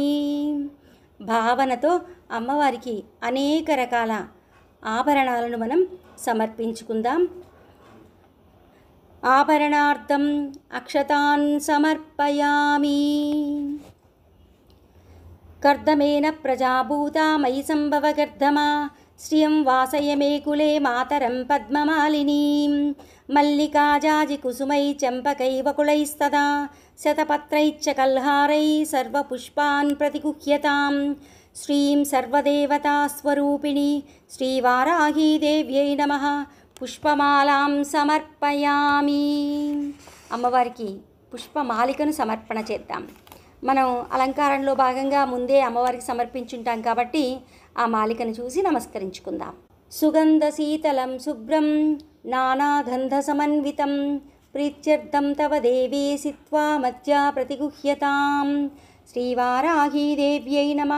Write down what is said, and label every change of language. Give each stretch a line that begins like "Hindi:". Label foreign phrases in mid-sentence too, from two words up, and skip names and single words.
Telugu: భావనతో అమ్మవారికి అనేక రకాల ఆభరణాలను మనం సమర్పించుకుందాం.
Sanskrit: ఆభరణార్థం అక్షతాన్ సమర్పయామి. कर्दमेन प्रजाभूता मयि सम्भवगर्धमा श्रियं वासय मे कुले मातरं पद्ममालिनीं मल्लिकाजाजिकुसुमै चम्पकैवकुलैस्तदा शतपत्रैश्च कल्हारैः सर्वपुष्पान् प्रतिगुह्यतां श्रीं सर्वदेवतास्वरूपिणी श्रीवाराही देव्यै नमः పుష్పమాలాం సమర్పయామి.
Telugu: అమ్మవారికి పుష్పమాలికను సమర్పణ చేద్దాం. మనం అలంకారంలో భాగంగా ముందే అమ్మవారికి సమర్పించుంటాం కాబట్టి ఆ మాలికను చూసి నమస్కరించుకుందాం.
Sanskrit: సుగంధ శీతలం శుభ్రం నానాగంధ సమన్వితం ప్రీత్యర్థం తవ దేవీ సిత్వా మధ్యా ప్రతిగుహ్యతాం శ్రీవారాహీ దేవ్యై నమః.